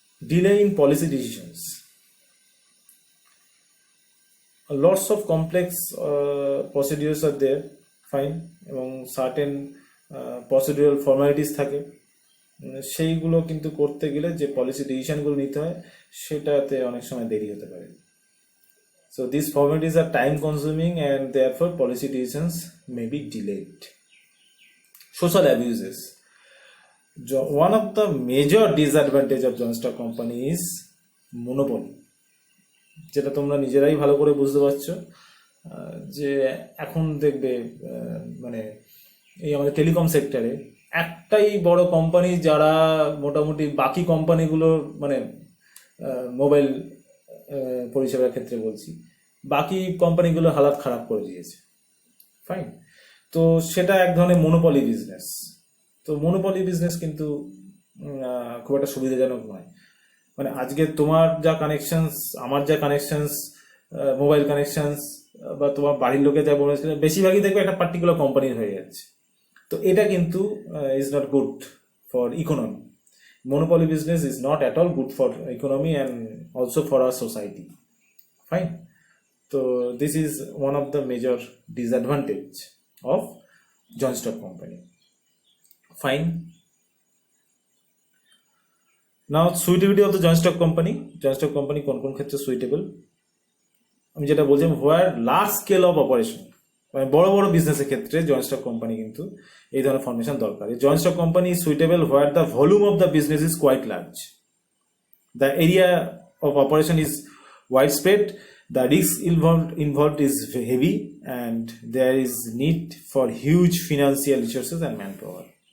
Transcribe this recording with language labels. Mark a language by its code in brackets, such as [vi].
[bn] Delay in policy decisions, [en] lots of complex procedures are there, fine, [bn] এবং certain procedural formalities থাকে, সেইগুলো কিন্তু করতে গেলে যে পলিসি ডিসিশনগুলো নিতে হয় সেটাতে অনেক সময় দেরি হতে পারে। [en] So these formalities are time consuming and therefore policy decisions may be delayed. Social abuses, one of the major disadvantage of joint stock company is monopoly, [bn] যেটা তোমরা নিজেরাই ভালো করে বুঝতে পারছো। যে এখন দেখবে মানে এই আমাদের টেলিকম সেক্টরে একটাই বড় কোম্পানি যারা মোটামুটি বাকি কোম্পানিগুলোর মানে মোবাইল পরিষেবার ক্ষেত্রে বলছি, বাকি কোম্পানিগুলোর হালাত খারাপ করে দিয়েছে, ফাইন। তো সেটা এক ধরনের মনোপলি বিজনেস। তো মনোপলি বিজনেস কিন্তু খুব একটা সুবিধাজনক নয়। মানে আজকে তোমার যা কানেকশনস, আমার যা কানেকশনস, মোবাইল কানেকশনস বা তোমার বাড়ির লোকে যা বেশিরভাগই দেখবে একটা পার্টিকুলার কোম্পানির হয়ে যাচ্ছে। তো এটা কিন্তু [en] Is not good for economy. Monopoly business is not at all good for economy and also for our society, fine. So this is one of the major disadvantage of joint stock company, fine. Now suitability of the joint stock company [bn] কোন কোন ক্ষেত্রে suitable, আমি যেটা বলছি [en] where large scale of operation, [bn] মানে বড় বড় বিজনেসের ক্ষেত্রে জয়েন্ট স্টক কোম্পানি কিন্তু এই ধরনের ফর্মেশন দরকার। [en] Joint stock company is suitable where the volume of the business is quite large, the area of operation is wide spread, the risk involved is heavy and there is need for huge financial resources and man power.